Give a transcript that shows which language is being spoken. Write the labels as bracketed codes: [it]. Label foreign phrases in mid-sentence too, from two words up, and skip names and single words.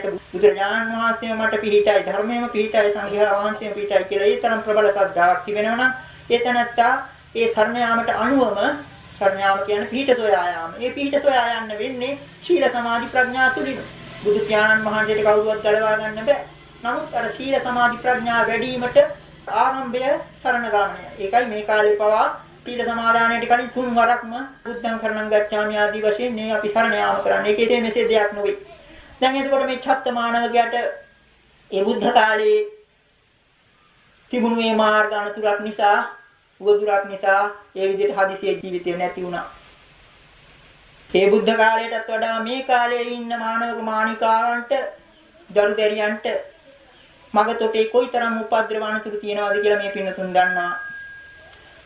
[si] බුදුරජාණන් වහන්සේම මට පිහිටයි, ධර්මයේම පිහිටයි, සංඝයා වහන්සේම පිහිටයි කියලා ඒ තරම් ප්‍රබල ශ්‍රද්ධාවක් තිබෙනවා නම් ඒ තැනත්තා ඒ සරණ යාමට අනුවම සරණ යාම කියන්නේ පිහිට සොයා යාම. ඒ පිහිට සොයා යන්න වෙන්නේ ශීල සමාධි ප්‍රඥා තුලින්. බුදු පියාණන් වහන්සේට කවුරුවත් ගලවා ගන්න බෑ. නමුත් අර ශීල සමාධි ප්‍රඥා වැඩි වීමට ආරම්භය සරණ ගාමනය. ඒකයි මේ කාලේ පවා සීල සමාදානයට කලින් තුන් වරක්ම [pi] බුද්ධං සරණං ගච්ඡාමි [si] ආදී වශයෙන් මේ අපි සරණ යාම කරන්නේ. ඒකේ මෙසේ දෙයක් නෙවෙයි. දැන් එතකොට මේ චත්තමානවකයාට ඒ බුද්ධ කාලේ තිබුණු මේ මාර්ග අනතුරක් නිසා උවදුරක් නිසා ඒ විදිහට හදිසියේ ජීවිතේ නැති වුණා. ඒ බුද්ධ කාලයටත් වඩා මේ කාලේ ඉන්න මානවක මානිකාවන්ට දරුදැරියන්ට මගතොටේ කොයිතරම් උපද්‍රව අනතුරු තියෙනවද කියලා මේ පින්නතුන් දන්නවා.